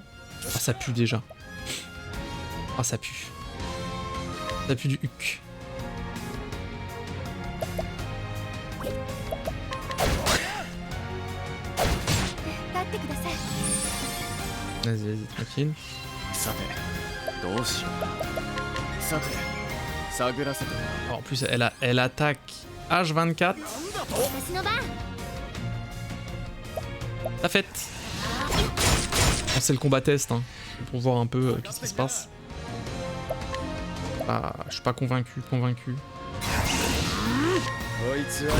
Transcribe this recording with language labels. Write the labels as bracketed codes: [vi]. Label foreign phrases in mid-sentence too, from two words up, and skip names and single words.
[fr] Ah, ça pue déjà. Ah, ça pue. Ça pue du huc. Vas-y, vas-y, tranquille. [ja] さてどうしようか。さて探らせてもらおう。 [fr] En plus, elle attaque H24. [ja] 私の番 [fr] La fête. Bon, c'est le combat test, hein, pour voir un peu qu'est-ce qui se passe. Ah, je suis pas convaincu. [ja] こいつは